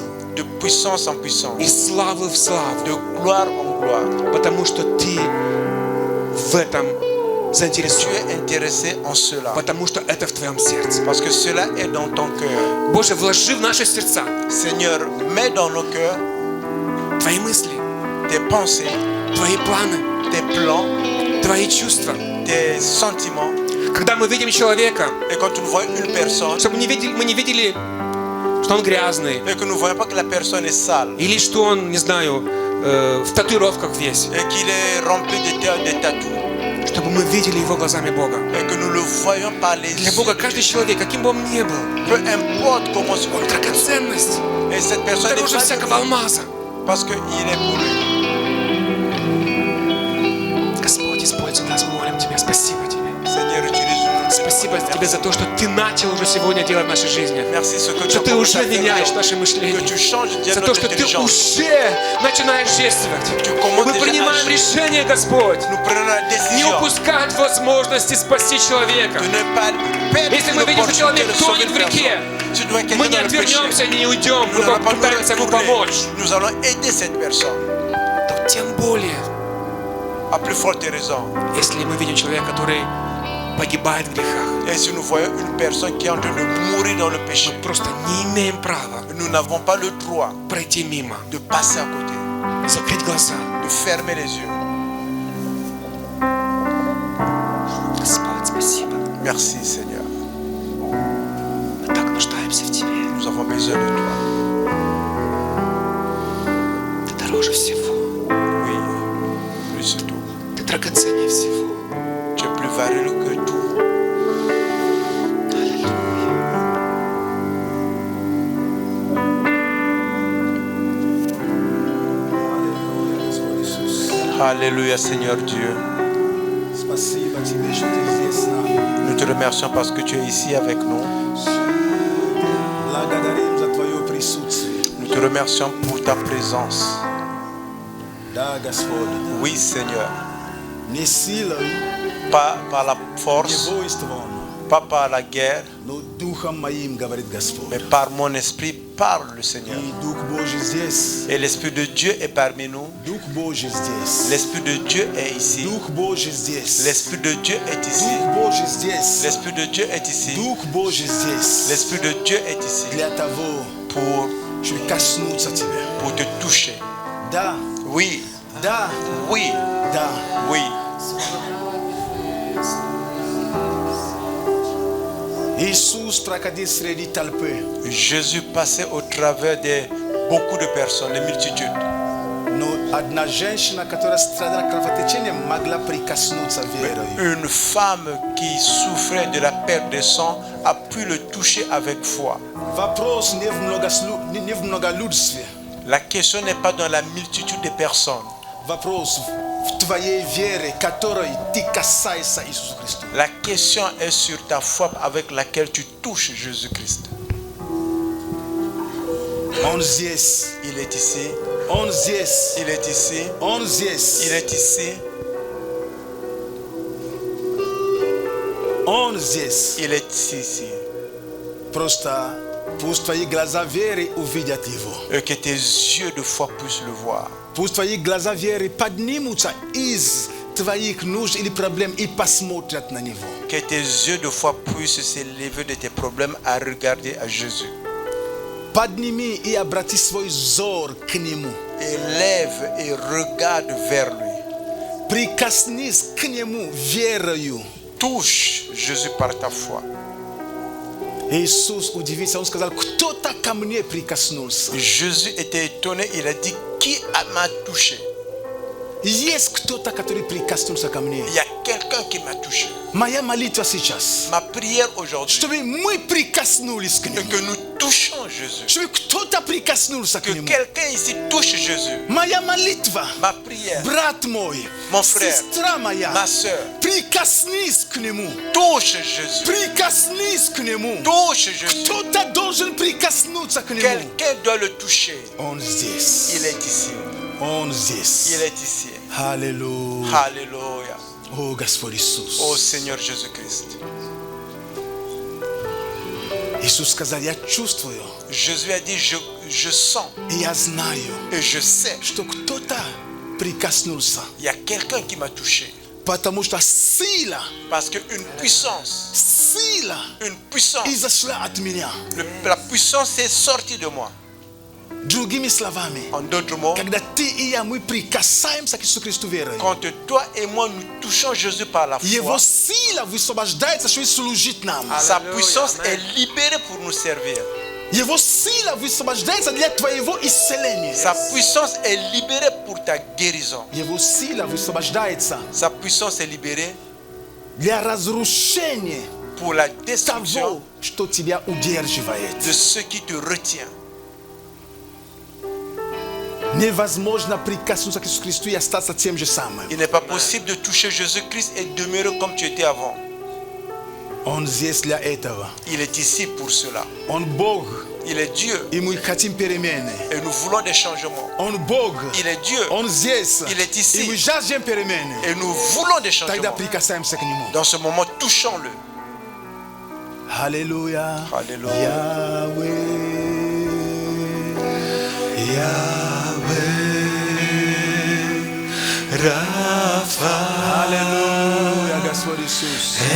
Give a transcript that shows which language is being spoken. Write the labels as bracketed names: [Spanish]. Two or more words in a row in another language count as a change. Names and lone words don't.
[French] De puissance en puissance. [Russian] Из славы в славу. [French] De gloire en gloire. [Russian] Потому что Ты в этом [French] Tu [Russian] заинтересован. [French] es intéressé en cela. [Russian] Потому что это в Твоем сердце. [French] Parce que cela est dans ton cœur. [Russian] Боже, вложи в наши сердца [French] Seigneur, mets dans nos cœurs [Russian] Твои мысли, [French] tes pensées, [Russian] Твои планы, [French] tes plans, [Russian] Твои чувства. [French] tes sentiments. [Russian] Когда мы видим человека, [French] Et quand nous voyons une personne, [Russian] чтобы мы не видели, что он грязный, [French] et que nous ne voyons pas que la personne est sale, [Russian] или что он, не знаю, в татуировках весь. [French] et qu'il est rempli de tatous. [Russian] Чтобы мы видели его глазами Бога. [French] Et que nous le voyons par les [Russian] Для [French] yeux. [Russian] Бога каждый человек, каким бы он ни был, [French] Peu importe comment se comporte. [Russian] драгоценность, [French] Et cette personne [Russian] дороже [French] est [Russian] всякого [French] valable [Russian] алмаза. [French] parce qu'il est pour lui. [Russian] Господь, используй нас, мы молим Тебя. Спасибо Тебе. [French] Seigneur, utilise-nous. [Russian] Спасибо Тебе за то, что Ты начал уже сегодня делать в нашей жизни. [French] Merci ce que tu [Russian] Что [French] as [Russian] Ты [French] commencé à [Russian] уже [French] faire [Russian] меняешь [French] aujourd'hui. [Russian] наше [French] Que [Russian] мышление. [French] tu changes [Russian] За то, [French] notre [Russian] что Ты [French] intelligence. [Russian] уже начинаешь действовать. Мы принимаем решение, Господь, [French] Nous prenons la [Russian] не [French] décision [Russian] упускать возможности спасти человека. [French] de ne pas perdre [Russian] Если мы видим, что [French] l'opportunité [Russian] человек [French] de sauver [Russian] тонет [French] une [Russian] в реке, [French] personne. Si tu vois [Russian] мы [French] quelqu'un [Russian] не [French] dans le péché, [Russian] отвернемся, не уйдем, [French] nous [Russian] мы [French] n'allons pas nous [Russian] попытаемся ему [French] retourner. [Russian] помочь. [French] Nous allons aider cette personne. [Russian] То тем более, [French] À plus forte raison. [Russian] если мы видим человека, который погибает в грехах, [French] Et si nous voyons une personne qui est en train de mourir dans le péché, [Russian] мы просто не имеем права [French] nous n'avons pas le droit [Russian] пройти мимо, [French] de passer à côté, [Russian] закрыть глаза. [French] de fermer les yeux. [Russian] Господь, спасибо. [French] Merci Seigneur. [Russian] Мы так нуждаемся в Тебе. [French] Nous avons besoin de toi. [Russian] Ты дороже всего. [French] Oui, plus de tout. [Russian] Ты драгоценнее всего. [French] Tu es plus valeureux que tout. Alléluia Seigneur Dieu. [Russian] Спасибо тебе, что ты здесь с нами. [French] Nous te remercions parce que tu es ici avec nous. [Russian] Благодарим за твое присутствие. [French] Nous te remercions pour ta présence. [Russian] Да, Господь. [French] Oui Seigneur. [Russian] Не силой, [French] Pas par la [Russian] не [French] force, [Russian] воинством, [French] pas par la guerre, [Russian] но духом моим, говорит Господь. [French] mais par mon esprit, parle le Seigneur. [Russian] И Дух Божий здесь. [French] Et l'Esprit de Dieu est parmi nous. [Russian] Дух Божий здесь. [French] L'Esprit de Dieu est ici. [Russian] Дух Божий здесь. [French] L'Esprit de Dieu est ici. [Russian] Дух Божий здесь. [French] L'Esprit de Dieu est ici. [Russian] Дух Божий здесь. [French] L'Esprit de Dieu est ici [Russian] Для того, чтобы коснуться тебя. [French] pour te toucher. [Russian] Да, [French] Oui, [Russian] да, [French] oui, [Russian] да. [French] oui. [Russian] Иисус проходил среди толпы, [French] Jésus passait au travers de beaucoup de personnes, de multitudes. [Russian] но одна женщина, которая страдала кровотечением, могла прикоснуться верою. [French] Une femme qui souffrait de la perte de sang a pu le toucher avec foi. [Russian] Вопрос не в многолюдстве. [French] La question n'est pas dans la multitude de personnes. [Russian] Вопрос в твоей вере, которой ты касаешься Иисуса Христа. [French] La question est sur ta foi avec laquelle tu touches Jésus-Christ. [Russian] Он здесь, [French] Il est ici, [Russian] он здесь, [French] il est ici, [Russian] он здесь, [French] il est ici, [Russian] он здесь. [French] il est ici. [Russian] Просто пусть твои глаза веры увидят его. [French] Et que tes yeux de foi puissent le voir. [Russian] Пусть твои глаза веры поднимутся из твоих нужд или проблем и посмотрят на него. [French] Que tes yeux de foi puissent s'élever de tes problèmes à regarder à Jésus. [Russian] Подними и обрати свой взор к нему. [French] Élève et regarde vers lui. [Russian] Прикоснись к нему верою. [French] Touche Jésus par ta foi. [Russian] Иисус удивился, он сказал, кто-то ко мне прикоснулся. [French] Jésus était étonné, il a dit, qui m'a touché? [Russian] Есть кто-то, который прикоснулся ко мне. [French] Il y a quelqu'un qui m'a touché. [Russian] Моя молитва сейчас, [French] Ma prière aujourd'hui, [Russian] чтобы мы прикоснулись к [French] c'est [Russian] нему. [French] que nous touchons Jésus. [Russian] Чтобы кто-то прикоснулся к [French] Que [Russian] нему. [French] quelqu'un ici touche Jésus. [Russian] Моя молитва, [French] Ma prière, [Russian] брат мой, [French] Mon frère, [Russian] сестра моя, [French] ma soeur, [Russian] прикоснись к нему. [French] touche Jésus. [Russian] Прикоснись к нему. [French] Touche Jésus. [Russian] Кто-то должен прикоснуться к нему. [French] Quelqu'un doit le toucher. [Russian] Он здесь. [French] Il est ici. [Russian] Он [French] Il [Russian] здесь. [French] est ici. [Russian] Аллилуйя. [French] Alléluia. [Russian] О, Господь Иисус. [French] Ô Seigneur Jésus-Christ. [Russian] Иисус сказал, я чувствую, [French] Jésus a dit, je sens [Russian] и я знаю, [French] et je sais, [Russian] что кто-то прикоснулся. [French] il y a quelqu'un qui m'a touché. [Russian] Потому что сила, [French] Parce qu'une puissance, [Russian] сила [French] une puissance, [Russian] изошла от меня. [French] la puissance est sortie de moi. [Russian] Другими словами, [French] En d'autres mots, [Russian] когда ты и я, мы прикасаемся к Иисусу Христу верой, [French] quand toi et moi nous touchons Jésus par la [Russian] Его [French] foi, [Russian] сила высвобождается, чтобы служить нам. [French] sa puissance est libérée pour nous servir. [Russian] Его сила высвобождается для твоего исцеления. [French] Sa puissance est libérée pour ta guérison. [Russian] Его сила высвобождается [French] Sa puissance est libérée [Russian] для разрушения [French] pour la [Russian] того, [French] destruction [Russian] что тебя удерживает. [French] de ce qui te retient. [Russian] Невозможно прикоснуться к Иисусу Христу и остаться тем же самым. [French] Il n'est pas possible de toucher Jésus-Christ et demeurer comme tu étais avant. [Russian] Он здесь для этого. [French] Il est ici pour cela. [Russian] Он Бог, [French] Il est Dieu [Russian] и мы хотим перемены. [French] et nous voulons des changements. [Russian] Он Бог, [French] Il est Dieu [Russian] Он здесь, [French] Il est ici. [Russian] и мы жаждем перемены. [French] et nous voulons des [Russian] Тогда [French] changements. [Russian] прикасаемся к Нему. [French] Dans ce moment, touchons-le. [Russian] Аллилуйя. [French] Alléluia. [Russian] Яхве, Яхве, Рафа. Аллилуйя, Господь Иисус.